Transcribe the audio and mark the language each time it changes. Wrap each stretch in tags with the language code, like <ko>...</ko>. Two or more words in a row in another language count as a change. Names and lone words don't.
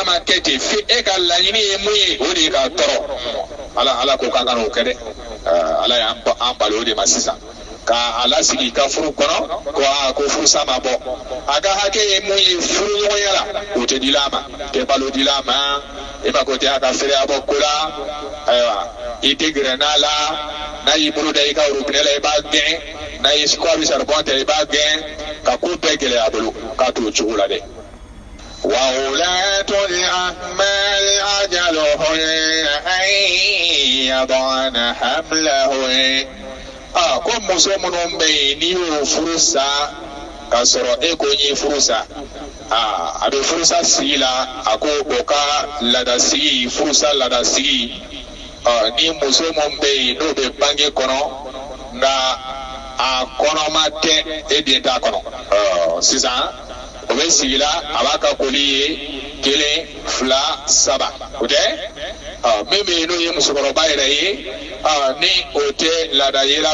<bm>ma kɛ ten fo e ka laɲini ye mun ye o de ye ka tɔɔrɔ ala ko k'a kana o kɛ dɛ ala y'an bali o de ma sisan k'a lasigi ka furu kɔnɔ ko furusa ma bɔ a ka hakɛ ye mun ye furu ɲɔgɔnya la o tɛ dila a ma tɛ balo dila a ma e ma ko tɛ a ka feereya bɔ ko la ayiwa i tɛ gɛrɛ n'a la n'a y'i bolo da i ka robinet la i b'a gɛn n'a ye ko a bɛ saribɔn ta i b'a gɛn ka ko bɛɛ gɛlɛya a bolo k'a to o cogo la dɛ.</bm> <ar>وَأُولَاتُ الْأَحْمَالِ أَجَلُهُنَّ أَن يَضَعْنَ حَمْلَهُنَّ</ar> <bm>ko muso minnu bɛ yen n'i y'o furu sa ka sɔrɔ e ko n ye furu sa a bɛ furusa sigi la a ko o ka laadasigi furusa laadasigi ni muso minnu bɛ yen n'o bɛ bange kɔnɔ nka a kɔnɔma tɛ e den t'a kɔnɔ sisan o bɛ sigi la a b'a ka koli ye 1 2 3 o tɛ min bɛ yen n'o ye musokɔrɔba yɛrɛ ye ni o tɛ laada yela</bm>